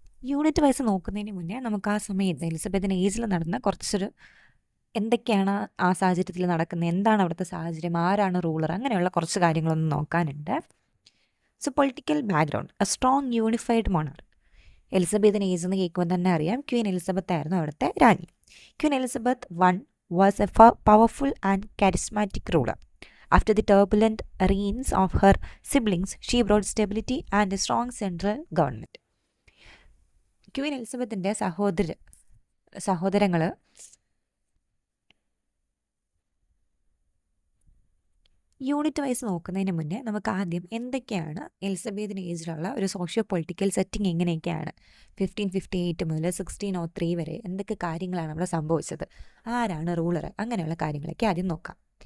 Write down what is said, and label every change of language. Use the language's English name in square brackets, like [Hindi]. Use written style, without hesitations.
[Malayalam] Unit wise നോക്കുന്നതിന് മുന്നേ നമുക്ക് ആ സമയത്ത് എലിസബത്തൻ ഏജിൽ നടന്ന കുറച്ചൊരു എന്തൊക്കെയാണ് ആ സാഹചര്യത്തിൽ നടക്കുന്നത്, എന്താണ് അവിടുത്തെ സാഹചര്യം, ആരാണ് റൂളർ, അങ്ങനെയുള്ള കുറച്ച് കാര്യങ്ങളൊന്നും നോക്കാനുണ്ട്. So political background, [English] A strong unified monarch. [Malayalam] Elizabethan age എന്ന് കേൾക്കുമ്പോൾ തന്നെ അറിയാം ക്വീൻ എലിസബത്ത് ആയിരുന്നു അവിടുത്തെ രാജ്ഞി. [English] Queen Elizabeth I was a powerful and charismatic ruler. After the turbulent reigns of her siblings, she brought stability and a strong central government. [Malayalam] Queen എലിസബത്തിൻ്റെ സഹോദരങ്ങൾ unit wise നോക്കുന്നതിന് മുന്നേ നമുക്ക് ആദ്യം എന്തൊക്കെയാണ് എലിസബത്തൻ ഏജിലുള്ള ഒരു സോഷ്യോ പൊളിറ്റിക്കൽ സെറ്റിംഗ് എങ്ങനെയൊക്കെയാണ് 1558 മുതൽ 1603 വരെ എന്തൊക്കെ കാര്യങ്ങളാണ് അവിടെ സംഭവിച്ചത്, ആരാണ് റൂളർ, അങ്ങനെയുള്ള കാര്യങ്ങളൊക്കെ ആദ്യം നോക്കാം.